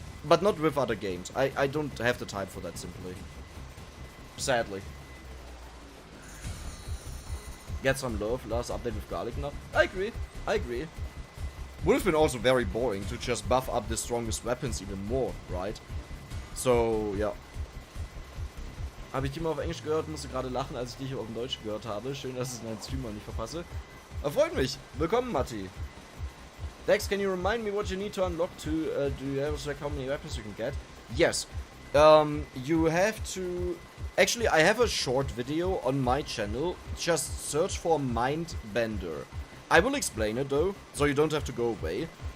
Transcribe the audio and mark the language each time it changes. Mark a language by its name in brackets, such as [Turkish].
[English] But not with other games. I don't have the time for that, simply. Sadly. Get some love, last update with Garlic Nut. I agree, I agree. Would have been also very boring to just buff up the strongest weapons even more, right? [German] So, ja. Habe ich die mal auf Englisch gehört, musste gerade lachen, als ich die hier auf Deutsch gehört habe. Schön, dass ich es in meinen Streamer nicht verpasse. Freut mich. Willkommen, Matti. [English] Dex, can you remind me what you need to unlock to, do you have like how many weapons you can get? Yes. You have to... Actually, I have a short video on my channel. Just search for Mindbender. I will explain it though, so you don't have to go away.